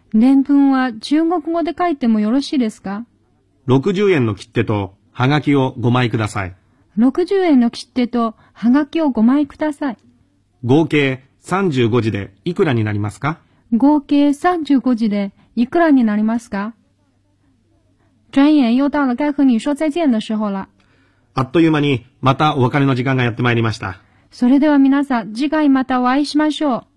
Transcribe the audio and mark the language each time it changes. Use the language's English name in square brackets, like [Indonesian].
[Japanese] 伝聞は中国語で書いてもよろしいですか？ 60円の切手とハガキを5枚ください。 60円の切手とハガキを5枚ください。合計35字でいくらになりますか？合計35字でいくらになりますか？ [Chinese] 转眼又到了该和你说再见的时候了。 [Japanese] あっという間にまたお別れの時間がやってまいりました。それでは皆さん、次回またお会いしましょう。